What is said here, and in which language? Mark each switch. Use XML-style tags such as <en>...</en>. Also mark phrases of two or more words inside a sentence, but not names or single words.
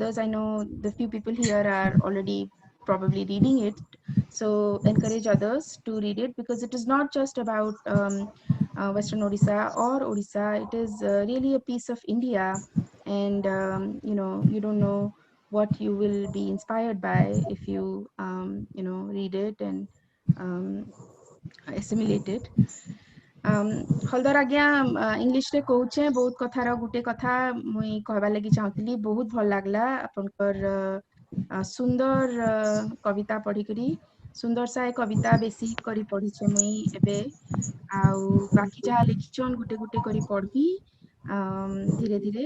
<en>I know the few people here are already probably reading it, so encourage others to read it, because it is not just about Western Odisha or Odisha. It is really a piece of India. And you know, you don't know what you will be inspired by if you you know, read it and assimilate it.</en> <spv>ହଲଦର ଆଜ୍ଞା ଇଂଲିଶ ରେ କହୁଛେ ବହୁତ କଥାର ଗୁଟେ କଥା ମୁଇଁ କହବା ଲାଗି ଚାହେଁତଲି। ବହୁତ ଭଲ ଲାଗଲା ଆପନକର ସୁନ୍ଦର କବିତା ପଢ଼ି କରି। ସୁନ୍ଦର ସେ କବିତା ବେସି କରି ପଢ଼ିଛେ ମୁଇଁ ଏବେ। ଆଉ ବାକି ଯାହା ଲେଖିଛନ ଗୁଟେ ଗୁଟେ କରି ପଢ଼ି ଧିରେ ଧିରେ।</spv>